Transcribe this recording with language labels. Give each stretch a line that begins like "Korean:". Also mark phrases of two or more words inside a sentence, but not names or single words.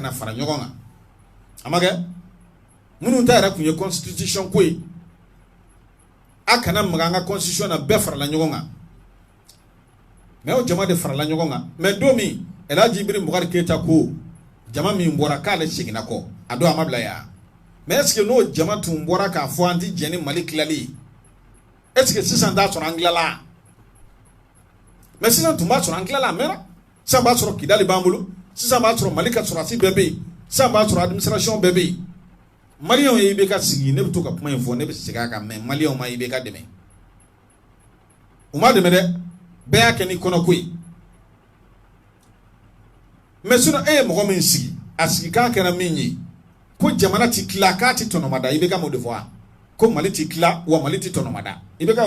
Bambara: na fara ɲɔgɔn kan a ma kɛ minnu ta yɛrɛ kun ye constitution ko ye a kana maga an ka constitution na bɛɛ farala ɲɔgɔn kan mais o jama de farala ɲɔgɔn kan mais don min Elaji Ibrahim Boubacar Keita ko jama min bɔra k'ale seginna kɔ a don a ma bila yan mais
French: est ce que
Bambara: n'o jama tun bɔra k'a fɔ an ti jɛn ni Mali tilali
French: est ce que
Bambara: sisan t'a sɔrɔ an tilala mais sisan tun b'a sɔrɔ an tilala a mɛnna sisan b'a sɔrɔ Kidali b'an bolo sisan b'a sɔrɔ Mali ka sɔrɔdasi bɛɛ bɛ yen sisan b'a sɔrɔ administration bɛɛ bɛ yen maliyɛnw ye IBK sigi ne bɛ to ka kuma in fɔ ne bɛ segin a kan mais maliyɛnw ma IBK dɛmɛ u ma dɛmɛ dɛ bɛɛ y'a kɛ ni kɔnɔko ye
French: mais sinon
Bambara: e ye mɔgɔ min sigi a sigi k'a kɛra min ye ko jamana ti tila k'a ti tɔnɔmada IBK m'o de fɔ wa ko Mali ti tila wa Mali ti tɔnɔmada IBK y'o